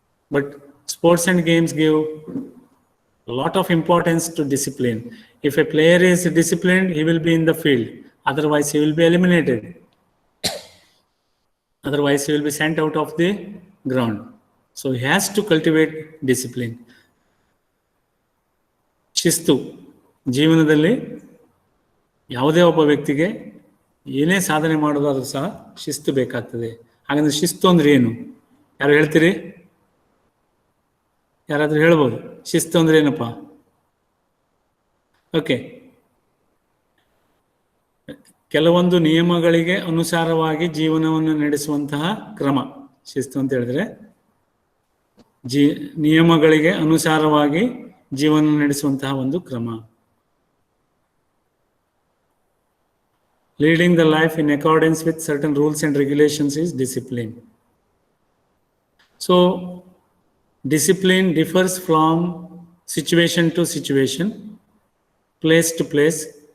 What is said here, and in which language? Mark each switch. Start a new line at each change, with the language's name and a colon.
English: But sports and games give a lot of importance to discipline. If a player is disciplined, he will be in the field. Otherwise, he will be eliminated. Otherwise, he will be sent out of the ground. So he has to cultivate discipline.
Kannada: ಶಿಸ್ತು ಜೀವನದಲ್ಲಿ ಯಾವುದೇ ಒಬ್ಬ ವ್ಯಕ್ತಿಗೆ ಏನೇ ಸಾಧನೆ ಮಾಡೋದಾದ್ರೂ ಸಹ ಶಿಸ್ತು ಬೇಕಾಗ್ತದೆ. ಹಾಗಂದ್ರೆ ಶಿಸ್ತು ಅಂದ್ರೆ ಏನು? ಯಾರು ಹೇಳ್ತೀರಿ? ಯಾರಾದ್ರೂ ಹೇಳ್ಬೋದು ಶಿಸ್ತು ಅಂದ್ರೆ ಏನಪ್ಪ? ಓಕೆ, ಕೆಲವೊಂದು ನಿಯಮಗಳಿಗೆ ಅನುಸಾರವಾಗಿ ಜೀವನವನ್ನು ನಡೆಸುವಂತಹ ಕ್ರಮ ಶಿಸ್ತು ಅಂತ ಹೇಳಿದ್ರೆ, ನಿಯಮಗಳಿಗೆ ಅನುಸಾರವಾಗಿ ಜೀವನ ನಡೆಸುವಂತಹ ಒಂದು ಕ್ರಮ.
English: Leading the life in accordance with certain rules and regulations is discipline. So discipline differs from situation to situation, place to place.